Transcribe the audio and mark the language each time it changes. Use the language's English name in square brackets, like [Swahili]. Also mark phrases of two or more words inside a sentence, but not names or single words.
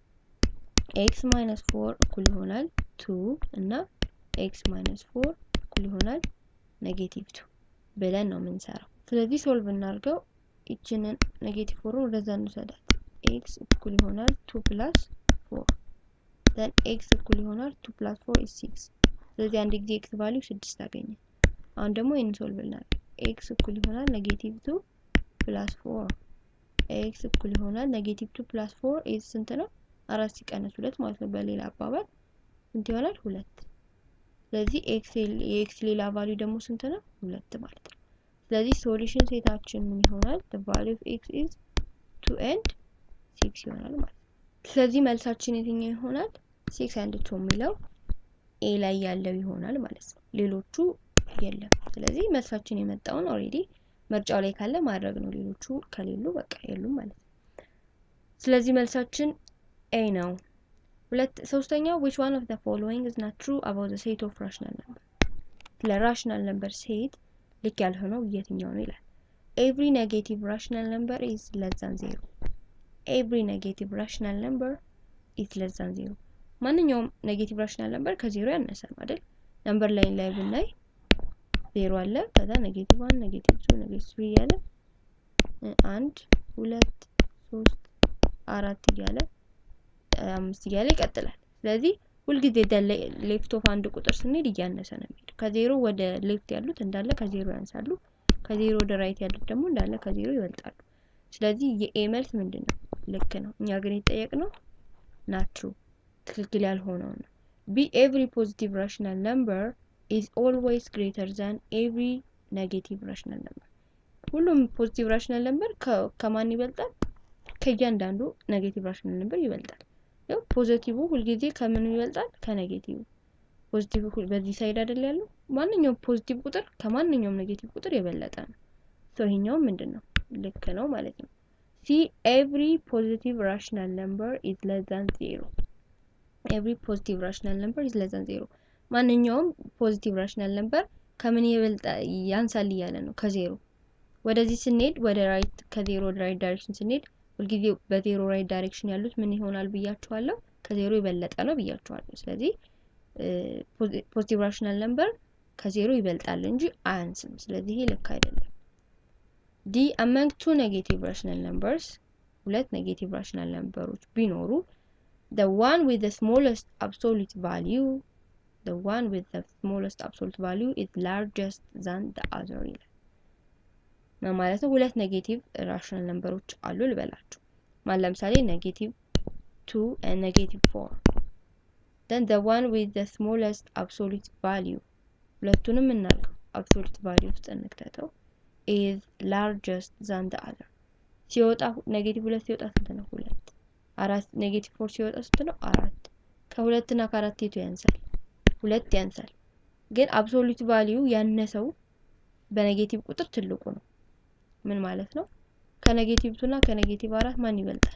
[Amharic] x minus 4 እኩል ይሆናል 2 እና x minus 4 እኩል ይሆናል ኔጌቲቭ 2 ብለን ነው የምንሰራው። ስለዚህ ሶልቭ እናርገው። እቺን ኔጌቲቭ 4 ወደዛ እንሰዳት። x እኩል ይሆናል 2 plus 4 then x እኩል ይሆናል 2 plus 4 is 6። ስለዚህ አንድ ጊዜ x ቫልዩ 6 አገኘን። አሁን ደግሞ ይሄን ሶልቭ እናድርግ። x እኩል ይሆናል ኔጌቲቭ 2 plus 4 x እኩል ይሆናል ኔጌቲቭ 2 plus 4 is ስንት ነው? 4 ሲቀነስ 2 ማለት ነው። በሌላ አባባል ስንት ይሆናል? 2። ስለዚህ x ሌላ ቫልዩ ደግሞ ስንት ነው? 2 ማለት ነው። ስለዚህ ሶሉሽን ሴታችን ምን ይሆናል? [English] the value of x is 2 and 6 [Amharic] ይሆናል ማለት ነው። ስለዚህ መልሳችን የትኛው ይሆናል? 6 and 2 የሚለው ኤ ላይ ያለው ይሆናል ማለት ነው። ሌሎቹ የለም። ስለዚህ መልሳችን የመጣውን ኦሬዲ ምርጫው ላይ ካለ ማድረግ ነው። ሌሎቹ ከሌሉ በቃ የሉም ማለት ነው። ስለዚህ መልሳችን ኤ ነው። ሶስተኛው [English] which one of the following is not true about the set of rational number? [Amharic] ለራሽናል ነምበር ሴት ልክ ያልሆነው የትኛው ነው ይላል። [English] every negative rational number is less than 0. every negative rational number is less than 0. [Amharic] ማንኛውም ኔጌቲቭ ራሽናል ነምበር ከዜሮ ያነሰ ነው አይደል? ነምበር ላይን ላይ ብናይ 0 አለ፣ ከዛ ኔጌቲቭ 1 ኔጌቲቭ 2 ኔጌቲቭ 3 ያለ 1 2 3 4 እያለ 5 እያለ ይቀጥላል። ስለዚህ ሁልጊዜ [English] left of [Amharic] አንድ ቁጥር ስንሄድ እያነሰ ነው የሚሄደው። ከዜሮ ወደ ሌፍት ያሉት እንዳለ ከዜሮ ያንሳሉ፣ ከዜሮ ወደ ራይት ያሉት ደግሞ እንዳለ ከዜሮ ይበልጣሉ። ስለዚህ የኤ መልስ ምንድነው? ልክ ነው። እኛ ግን የተጠየቅነው [English] not true [Amharic] ትክክል ያልሆነው ነው። [English] b every positive rational number is always greater than every negative rational number. [Amharic] ሁሉም ፖዚቲቭ ራሽናል ነምበር ከማን ይበልጣል? ከእያንዳንዱ ኔጌቲቭ ራሽናል ነምበር ይበልጣል። ያው ፖዚቲቭ ሁልጊዜ ከምን ይበልጣል? ከኔጌቲቭ። ፖዚቲቭ በዚህ ሳይድ አይደል ያለው? ማንኛውም ፖዚቲቭ ቁጥር ከማንኛውም ኔጌቲቭ ቁጥር የበለጠ ነው። ይሄኛው ምንድነው? ልክ ነው ማለት ነው። [English] c every positive rational number is less than 0. every positive rational number is less than 0. [Amharic] ማንኛውም ፖዚቲቭ ራሽናል ነምበር ከምን ያንሳል እያለ ነው? ከዜሮ። ወደዚህ ስንሄድ ወደ ራይት፣ ከዜሮ ወደ [English] right direction [Amharic] ስንሄድ ሁልጊዜ በዜሮ [English] right direction [Amharic] ያሉት ምን ይሆናል ብያችኋለሁ? ከዜሮ የበለጠ ነው ብያችኋለሁ። ስለዚህ ፖዚቲቭ ራሽናል ነምበር ከዜሮ ይበልጣል እንጂ አያንስም። ስለዚህ ይሄ ልክ አይደለም። [English] d among two negative rational numbers [Amharic] ሁለት ኔጌቲቭ ራሽናል ነምበሮች ቢኖሩ [English] the one with the smallest absolute value is largest than the other [Amharic] ይላል። ማለት ነው ሁለት ኔጌቲቭ ራሽናል ነምበሮች አሉ ልበላችሁ። ለምሳሌ [English] -2 and -4. then the one with the smallest absolute value [Amharic] ሁለቱንም እናልከው [English] absolute value [Amharic] ውስጥ እንክተተው [English] is largest than the other። [Amharic] ሲወጣ -2 ሲወጣ ስንት ነው? 2 4 -4 ሲወጣ ስንት ነው? 4 ከ2 እና ከ4 የቱ ያንሳል? 2 ያንሳል። ግን [English] absolute value [Amharic] ያነሰው በኔጌቲቭ ቁጥር ትልቁ ነው። ምን ማለት ነው? ከኔጌቲቭ 2 እና ከኔጌቲቭ 4 ማን ይበልጣል?